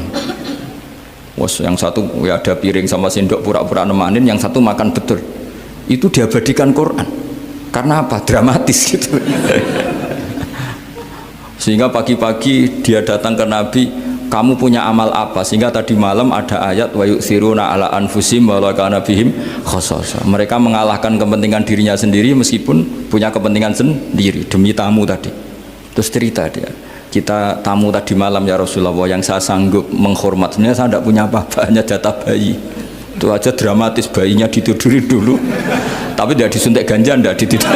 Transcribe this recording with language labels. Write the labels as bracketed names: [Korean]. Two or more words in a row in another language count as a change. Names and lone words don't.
[Indonesian] Wos yang satu ya ada piring sama sendok, pura-pura nemanin, yang satu makan betul. Itu diabadikan Quran. Karena apa? Dramatis gitu. Sehingga pagi-pagi dia datang ke Nabi, kamu punya amal apa? Sehingga tadi malam ada ayat [Arabic] ويؤثرون على أنفسهم ولو كان بهم خصاصة. [Indonesian] Mereka mengalahkan kepentingan dirinya sendiri meskipun punya kepentingan sendiri demi tamu tadi. Terus cerita dia, kita tamu tadi malam ya Rasulullah, yang saya sanggup menghormat, sebenarnya saya tidak punya apa-apa, hanya jatah bayi. Itu aja dramatis, bayinya ditidurin dulu. Tapi tidak disuntik ganja, tidak ditidurin.